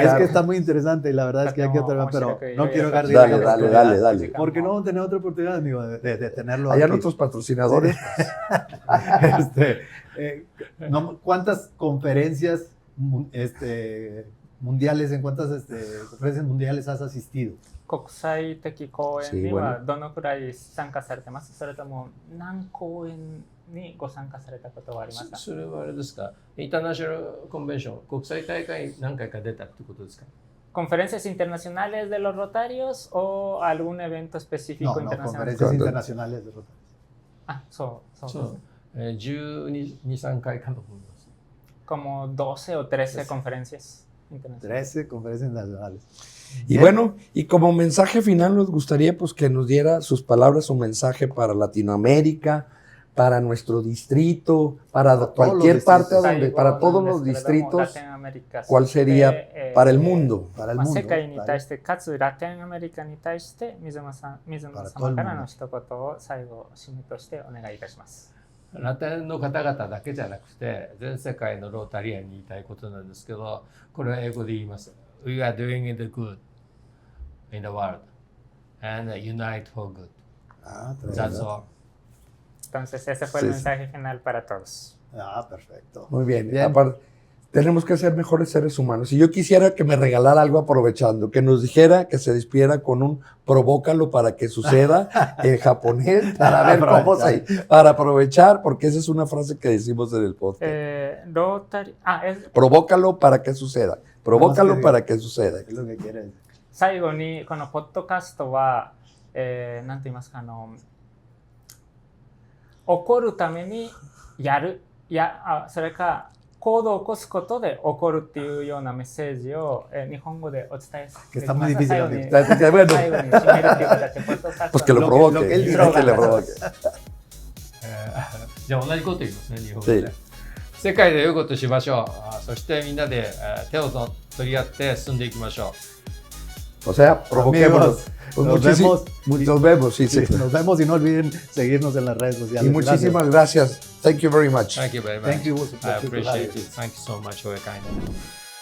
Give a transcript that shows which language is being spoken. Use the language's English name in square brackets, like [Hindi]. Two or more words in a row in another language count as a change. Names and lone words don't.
[Spanish] Es que está muy interesante y la verdad es que ya quiero terminar, pero no quiero dejar de ir. Dale. Porque no vamos a tener otra oportunidad, amigo, de tenerlo allá aquí. Nuestros patrocinadores. ¿Cuántas conferencias mundiales, en cuántas conferencias mundiales has asistido? [Japanese] 国際的講演にはどのくらい参加されてます？それとも何講演にご参加されたことはありますか？それはあれですか、インターナショナルコンベンション、国際大会に何回か出たってことですか？ [Spanish] conferencias internacionales de los Rotarios o algún evento específico No, internacional. conferencias internacionales de Rotary. [Japanese] あ、そうそう12、3回かと思います。 [Spanish] como 12 o 13 conferencias internacionales. 13 conferencias internacionales. Y Bien. bueno, y como mensaje final nos gustaría pues que nos diera sus palabras, un mensaje para Latinoamérica, para nuestro distrito, para Para todos cualquier los parte distritos. donde, para todos los distritos, ¿cuál sería para el mundo? Para el まあ mundo. [Japanese] 世界に対してかつラテンアメリカに対して水野様からの一言を最後締めとしてお願いいたします。ラテンの方々だけじゃなくて全世界のロータリアンに言いたいことなんですけど、これは英語で言います。 [English] We are doing the good in the world and unite for good. Ah, That's all. [Spanish] Entonces ese fue el mensaje final para todos. Ah, perfecto. Muy bien. Bien. Aparte, tenemos que ser mejores seres humanos. Y yo quisiera que me regalara algo aprovechando, que nos dijera, que se despidiera con un provócalo para que suceda en japonés, para ver cómo se, para aprovechar, porque esa es una frase que decimos en el podcast. Rotary, Provócalo para que suceda. Provócalo que- para que suceda. Es lo que quiere decir. [Japanese] 最後にこのポッドキャストは、なんと言いますか怒るためにやるそれか行動を起こすことで起こるっていうようなメッセージを、日本語でお伝え [Spanish] Que está muy difícil. [Japanese] 最後に [Spanish] Bueno, [Japanese] 最後に締めるっていう形でポッドキャス [Spanish] pues [Japanese] ト [Spanish] que lo [Japanese] の [Spanish] provoque. lo que él dice. Que le provoque. [Japanese] じゃあ同じこと言いますね、日本語で。世界で良いことしましょう。そしてみんなで手を取り合って進んでいきましょう。 [Spanish] O sea, provoquémonos. Amigos, Pues nos muchísimo- vemos. nos vemos, sí, sí. Nos vemos y no olviden seguirnos en las redes sociales. Y muchísimas gracias. [English] Thank you very much. Thank you very much. Thank you. I appreciate it. Thank you so much for your kindness.